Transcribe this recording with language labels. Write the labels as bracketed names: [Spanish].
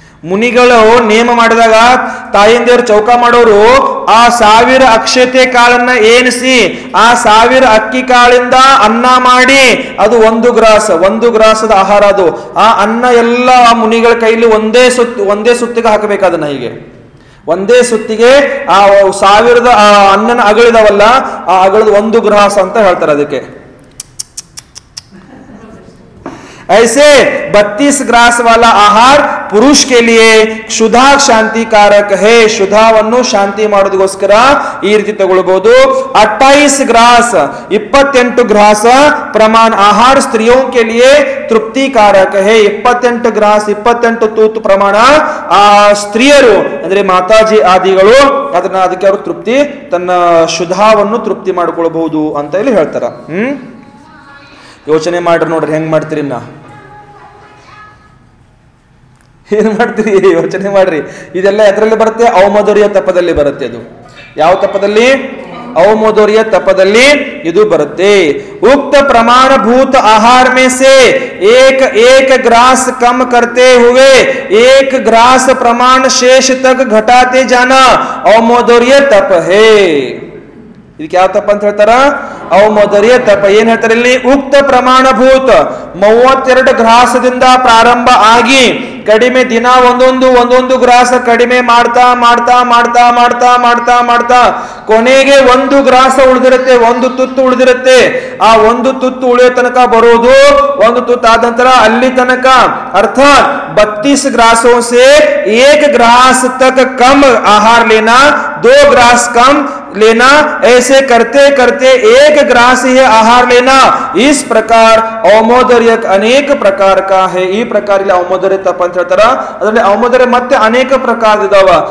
[Kannada] ಮುನಿಗಳು ನೇಮ ಮಾಡಿದಾಗ ತಾಯಿಂದೇವ್ರು ಚೌಕ ಮಾಡೋರು ಆ 1000 ಅಕ್ಷತೆ ಕಾಳನ್ನ ಏನಿಸಿ ಆ 1000 ಅಕ್ಕಿ ಕಾಳಿಂದ ಅನ್ನ ಮಾಡಿ ಅದು 1 ಗ್ರಾಸದ ಆಹಾರ. ಅದು ಆ ಅನ್ನ ಎಲ್ಲ ಆ ಮುನಿಗಳ ಕೈಲಿ ಒಂದೇ ಸುತ್ತಿಗೆ ಹಾಕಬೇಕಾದನ್ನ. ಹೀಗೆ ಒಂದೇ ಸುತ್ತಿಗೆ ಆ 1000 ಅನ್ನನ ಅಗಳಿದಾವಲ್ಲ, ಆ ಅಗಳದ 1 ಗ್ರಾಸ ಅಂತ ಹೇಳ್ತಾರೆ ಅದಕ್ಕೆ. [Hindi] ऐसे 32 ಗ್ರಾಸ್ वाला आहार पुरुष के लिए क्षुधा शांतिकारक है. [Kannada] ಶುದ್ಧವನ್ನು ಶಾಂತಿ ಮಾಡೋದಕ್ಕೋಸ್ಕರ ಈ ರೀತಿ ತಗೊಳ್ಬಹುದು. [Hindi] 28 ಗ್ರಾಸ್ 28 ಗ್ರಾಸ ಪ್ರಮಾಣ ಆಹಾರ ಸ್ತ್ರೀಯೋ के लिए ತೃಪ್ತಿಕಾರಕ है. [Kannada] 28 ಗ್ರಾಸ್ 28 ತೂತು ಪ್ರಮಾಣ ಆ ಸ್ತ್ರೀಯರು ಅಂದ್ರೆ ಮಾತಾಜಿ ಆದಿಗಳು ಅದಕ್ಕೆ ಅವರು ತೃಪ್ತಿ ತನ್ನ ಶುದ್ಧವನ್ನು ತೃಪ್ತಿ ಮಾಡಿಕೊಳ್ಳಬಹುದು ಅಂತ ಇಲ್ಲಿ ಹೇಳ್ತಾರ. ಯೋಚನೆ ಮಾಡ್ರಿ ನೋಡ್ರಿ ಹೆಂಗ್ ಮಾಡ್ತೀರಿ. ಏನ್ ಮಾಡ್ತೀರಿ? ಯೋಚನೆ ಮಾಡ್ರಿ. ಇದೆಲ್ಲ ಎದರಲ್ಲಿ ಬರುತ್ತೆ? ಔಮೋದರ್ಯ ತಪದಲ್ಲಿ ಬರುತ್ತೆ. ಅದು ಯಾವ ತಪದಲ್ಲಿ? ಔಮೋದರ್ಯ ತಪದಲ್ಲಿ ಇದು ಬರುತ್ತೆ. [Hindi] ಉಕ್ತ ಪ್ರಮಾಣಭೂತ ಆಹಾರ में से एक ग्रास कम करते हुए 1 ग्रास प्रमाण शेष तक घटाते जाना ಔಮೋದರ್ಯ ತಪ है. [Kannada] ಇದಕ್ಕೆ ಯಾವ ತಪ್ಪ ಅಂತ ಹೇಳ್ತಾರ? ಔಮೋದರ್ಯ ತಪ. ಏನ್ ಹೇಳ್ತಾರೆ ಇಲ್ಲಿ? ಉಕ್ತ ಪ್ರಮಾಣಭೂತ 32 ಗ್ರಾಸದಿಂದ ಪ್ರಾರಂಭ ಆಗಿ ಕಡಿಮೆ ದಿನ ಒಂದೊಂದು ಗ್ರಾಸ ಕಡಿಮೆ ಮಾಡ್ತಾ ಮಾಡ್ತಾ ಮಾಡ್ತಾ ಮಾಡ್ತಾ ಮಾಡ್ತಾ ಮಾಡ್ತಾ ಕೊನೆಗೆ 1 ಗ್ರಾಸ ಉಳಿದಿರುತ್ತೆ, 1 ತುತ್ತು ಉಳಿದಿರುತ್ತೆ. ಆ 1 ತುತ್ತು ಉಳಿಯೋ ತನಕ ಬರೋದು 1 ತುತ್ತು ಆದ ನಂತರ ಅಲ್ಲಿ ತನಕ ಅರ್ಥಾತ್ [Hindi] 32 ग्रासों से 1 ग्रास तक कम आहार लेना, 2 ग्रास कम लेना, ऐसे करते करते 1 ग्रास ही आहार लेना. इस प्रकार ಔಮೋದರ್ಯ ಅನೇಕ ಪ್ರಕಾರ का है. [Kannada] ಈ ಪ್ರಕಾರ ಇಲ್ಲಿ ಔಮೋದರ್ಯ ತಪ ಅಂತ ಹೇಳ್ತಾರ. ಅದರಲ್ಲಿ ಔಮೋದರ್ಯ ಮತ್ತೆ ಅನೇಕ ಪ್ರಕಾರ ಇದಾವ.